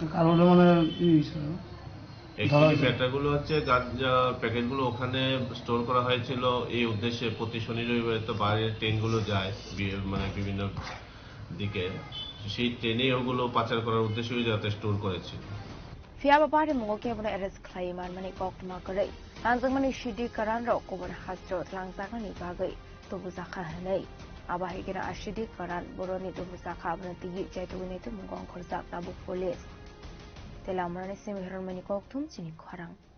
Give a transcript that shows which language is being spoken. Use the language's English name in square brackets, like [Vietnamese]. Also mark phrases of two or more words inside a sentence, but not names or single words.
[Bangla] কারণে মানে অ্যাকচুয়ালি ব্যাটাগুলো হচ্ছে গাঁজা প্যাকেটগুলো ওখানে স্টোর করা হয়েছিল এই উদ্দেশ্যে প্রতি শনি রবিবারে তো বাইরের ট্রেনগুলো যায় মানে বিভিন্ন দিকে সেই ট্রেনে ওগুলো পাচার করার উদ্দেশ্যে যাতে স্টোর করেছিল [Kok Borok] Fiaba party mo ke bana eres claiman mani kok ma kare nanjang mani shidi karan ro ko bar hastro langsak ni bagai to buzakha hanai aba higera ashidi karan boroni to buzakha bana tigi jaitu ni to mungong khorjak tabu police telamrani semihron mani kok thum chini kharang